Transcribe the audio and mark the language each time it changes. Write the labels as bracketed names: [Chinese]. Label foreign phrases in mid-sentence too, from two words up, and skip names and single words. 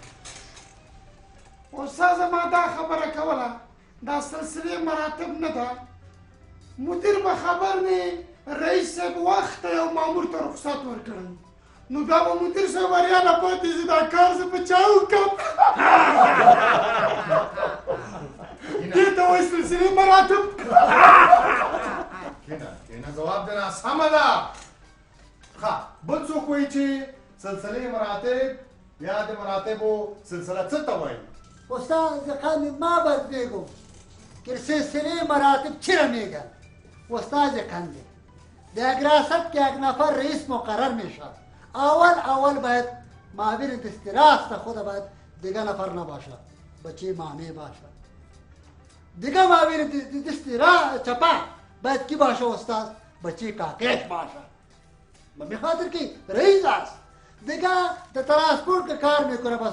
[Pashto] استاذه ما دا خبره کوله دا سلسله مراتب نه ده مدیر به خبر نه رئیس صاحب وخت یو مامور ته رخصت ورکړی نو بیا به مدیر صاحب بریا نه پاتې شي دا کار زه په چا وکړم دې ته وایي سلسله مراتب کښېنه ځواب دی ناسمه ده ښه بل څوک وایي چې سلسله مراتب یا د مراتبو سلسله څه ته وایي [Persian] استاد خان ما باید بگم که سلسله مراتب چرا میگن استاد خنده در ریاست که یک نفر رئیس مقرر میشه اول باید معاون دست راست خود باید دیگه نفر نباشه بچه مامی باشه دیگه معاون دست چپا باید کی باشه استاد بچه کاکش باشه به خاطر که رئیس است دیگه در ترانسپورت که کار میکنه بس